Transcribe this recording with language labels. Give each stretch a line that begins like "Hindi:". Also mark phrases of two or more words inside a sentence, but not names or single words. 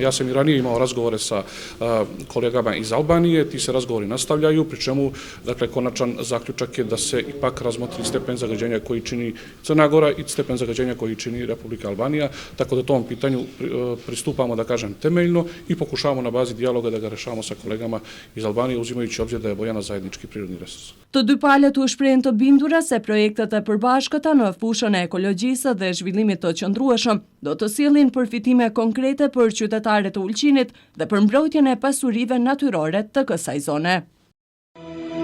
Serbian: Ja sam i ranije imao razgovore sa kolegama iz Albanije, ti se razgovori nastavljaju, pri čemu dakle konačan zaključak je da se ipak razmotri stepen zagađenja koji čini Crna Gora i stepen zagađenja koji čini Republika Albanija, tako da tom pitanju pristupamo, da kažem, temeljno i pokušavamo na bazi dijaloga da ga rešavamo sa kolegama iz Albanije, uzimajući obzir da je Bojana zajednički prirodni resurs.
Albanian: Të dy palët u shprehen të bindura se projektet e përbashkëta në fushën e ekologjisë dhe zhvillimit të qëndrueshëm do të sjellin përfitime konkrete për qytetarët e Ulqinit dhe për mbrojtjen e pasurive natyrore të kësaj zone.